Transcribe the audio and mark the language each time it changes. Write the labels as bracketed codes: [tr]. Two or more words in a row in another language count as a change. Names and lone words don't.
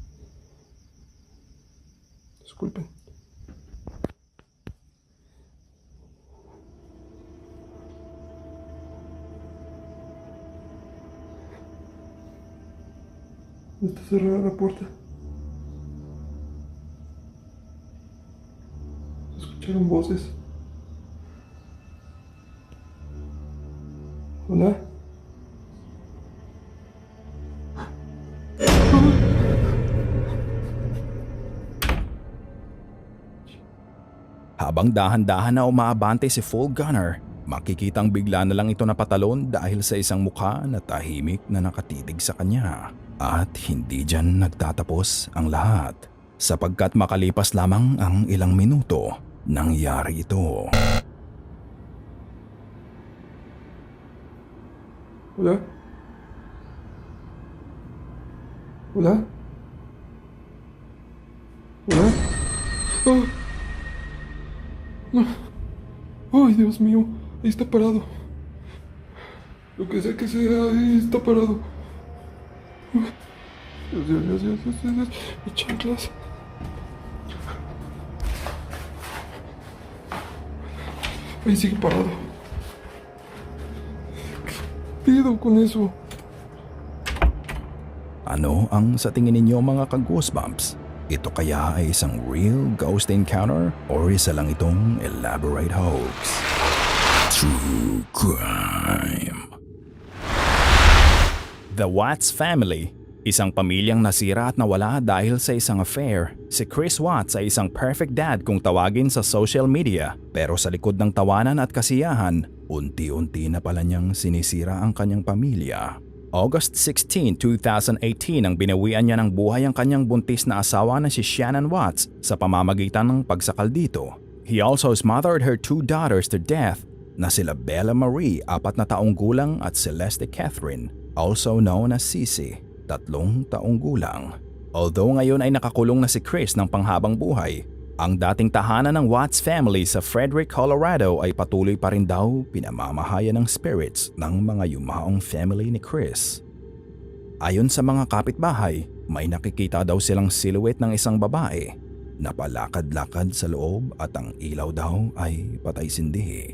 [es] Disculpen. Está cerrada la puerta. Escucharon voces. Hola. [tl] Habang dahan-dahan na umaabante si Full Gunner, makikitang bigla na lang ito napatalon dahil sa isang mukha na tahimik na nakatitig sa kanya. At hindi dyan nagtatapos ang lahat, sapagkat makalipas lamang ang ilang minuto, nangyari ito. [es] Hola. Hola. Hola. Oh. No. Ay, Dios mío. Ahí está parado. Lo que sea que sea, ahí está parado. Dios. Mis chanclas. Ahí sigue parado. ¿Qué pido con eso? [tl] Ano ang sa tingin ninyo mga ka-goosebumps? Ito kaya ay isang [en] real ghost encounter [tl] o isa lang itong [en] elaborate hoax? True crime. The Watts family, [tl] isang pamilyang nasira at nawala dahil sa isang affair. Si Chris Watts ay isang [en] perfect dad [tl] kung tawagin sa [en] social media, [tl] pero sa likod ng tawanan at kasiyahan, unti-unti na pala niyang sinisira ang kanyang pamilya. August 16, 2018 ang binawian niya ng buhay ang kanyang buntis na asawa na si Shannon Watts sa pamamagitan ng pagsakal dito. [en] He also smothered her two daughters to death [tl] na sila Bella Marie, 4 na taong gulang at Celeste Catherine, [en] also known as Sisi, 3 [tl] taong gulang. Although ngayon ay nakakulong na si Chris ng panghabang buhay, ang dating tahanan ng Watts family sa Frederick, Colorado ay patuloy pa rin daw pinamamahayan ng spirits ng mga yumaong family ni Chris. Ayon sa mga kapitbahay, may nakikita daw silang silhouette ng isang babae na palakad-lakad sa loob at ang ilaw daw ay patay-sindi.